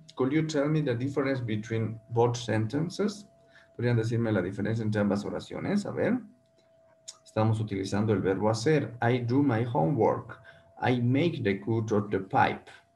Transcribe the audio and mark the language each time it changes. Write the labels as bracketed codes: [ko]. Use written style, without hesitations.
[en] Could you tell me the difference between both sentences? [es] ¿Podrían decirme la diferencia entre ambas oraciones? A ver. Estamos utilizando el verbo hacer. [en] I do my homework. I make the cut of the pipe.